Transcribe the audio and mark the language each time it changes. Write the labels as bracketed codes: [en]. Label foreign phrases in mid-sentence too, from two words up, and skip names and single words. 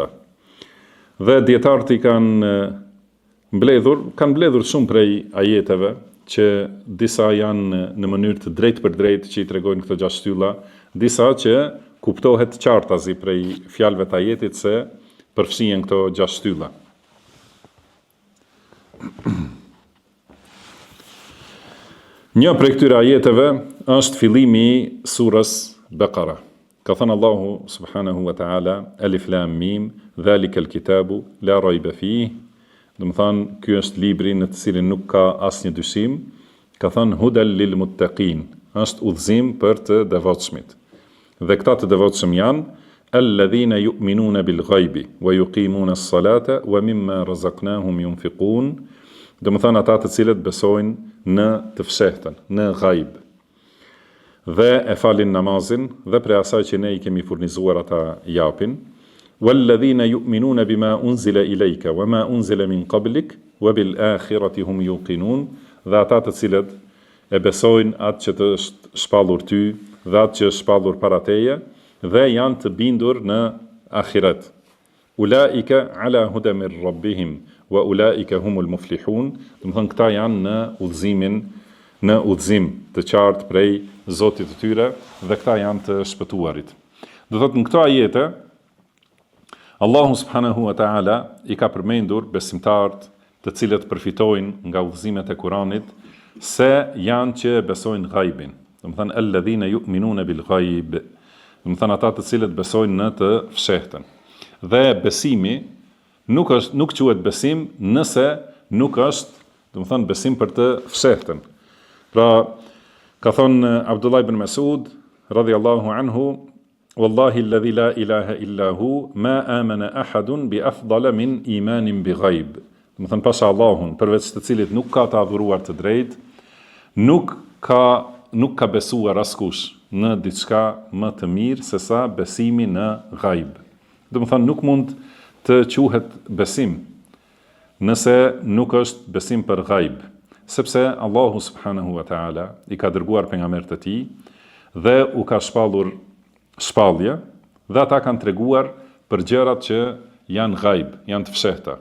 [sq] Dhe dietarët i kanë mbledhur shumë prej ajeteve, që disa janë në mënyrë të drejtë për drejtë që i tregojnë këto 6 shtylla, disa që kuptohet qartazi prej fjalëve të ajetit se përfshihen këto 6 shtylla. Një prej këtyre ajeteve është fillimi i surës Bekara. Ka thënë [ar] Allahu سبحانه وتعالى الم ذلك الكتاب لا ريب فيه. [sq] Do të thonë, ky është libri në të cilin nuk ka asnjë dyshim. Ka thënë [ar] هدى للمتقين, [sq] është udhëzim për të devotshmit. Dhe këta të devotshëm janë [ar] الذين يؤمنون بالغيب ويقيمون الصلاة ومما رزقناهم ينفقون. [sq] Do të thonë ata të cilët besojnë në të fshehtën, në ghaib, dhe e falin namazin, dhe prej asaj që ne i kemi furnizuar ata japin. [ar] والذين يؤمنون بما أنزل إليك وما أنزل من قبلك وبالآخرة هم يوقنون. [sq] Dhe ata të cilët e besojnë atë që të është shpallur ty dhe atë që është shpallur para teje, dhe janë të bindur në ahiret. [ar] أولئك على هدى من ربهم وأولئك هم المفلحون. [sq] Do të thonë këta janë në udhëzim të qartë prej Zotit të tyre, dhe këta janë të shpëtuarit. Do thotë në këto ajete Allahu [ar] سبحانه وتعالى [sq] i ka përmendur besimtarët të cilët përfitojnë nga udhëzimet e Kuranit se janë që besojnë ghaibin. Do të thonë [ar] الذين يؤمنون بالغيب. [sq] Do të thonë ata të cilët besojnë në të fshehtën. Dhe besimi nuk quhet besim nëse nuk është, do të thonë, besim për të fshehtën. Pra, ka thonë [ar] Abdullah ibn Mas'ud رضي الله عنه والله الذي لا إله إلا هو ما آمن أحد بأفضل من إيمان بغيب. [sq] Do të thonë, pasha Allahun, përveç të cilit nuk ka të adhuruar të drejtë, nuk ka besuar askush në diçka më të mirë se sa besimi në ghaib. Do të thonë, nuk mund të quhet besim nëse nuk është besim për ghaib, sepse Allahu [ar] سبحانه وتعالى [sq] i ka dërguar pejgamberët e tij dhe u ka shpallur shpallje, dhe ata kanë treguar për gjërat që janë ghaib, janë të fshehta.